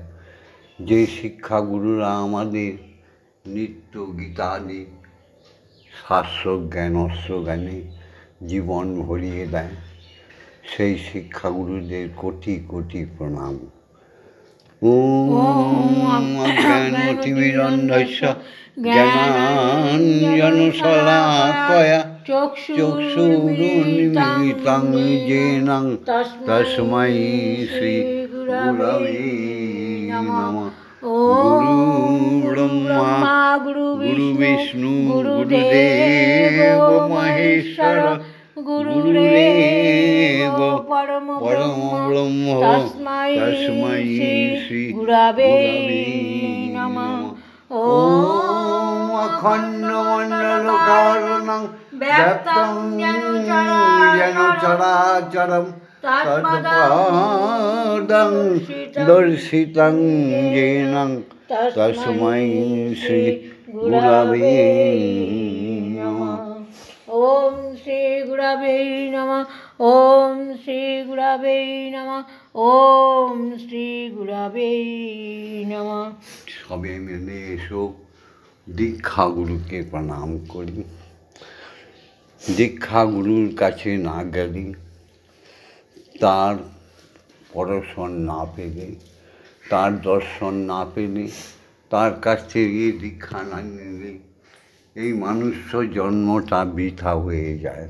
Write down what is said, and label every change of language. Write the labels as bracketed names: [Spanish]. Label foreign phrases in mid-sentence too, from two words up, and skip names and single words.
[Bangla] যে শিক্ষাগুরুরা আমাদের নিত্য গীতাদি শাস্ত্র জ্ঞান, অস্ত্র জ্ঞানে জীবন ভরিয়ে দেয়, সেই শিক্ষাগুরুদের কোটি কোটি প্রণাম। [Sanskrit] ওম অজ্ঞানতিমিরন্ধস্য জ্ঞানাঞ্জনশলাকয়া চক্ষুরুন্মিলিतं येन তস্मै শ্রী গুরবে নমঃ। গুরু ব্রহ্মা গুরু বিষ্ণু গুরুদেব মহেশ্বর গুরুদেব পরম ব্রহ্ম তস্मै শ্রী গুরবে নমঃ। ওম অখণ্ডমণ্ডলকারণং ব্যক্তং যেন চরাচরম তৎপদং দর্শিতং येन তস্मै শ্রী গুরবে নমঃ। ওম শ্রী গুরবে নমঃ। ওম শ্রী গুরবে নমঃ। ওম শ্রী গুরবে নমঃ। [Bangla] সবে মিলে এসো দীক্ষাগুরুকে প্রণাম করি। দীক্ষাগুরুর কাছে না গেলে, তার পরশন না পেলে, তার দর্শন না পেলে, তার কাছ থেকে দীক্ষা না নিলে এই মানুষ্য জন্মটা বৃথা হয়ে যায়।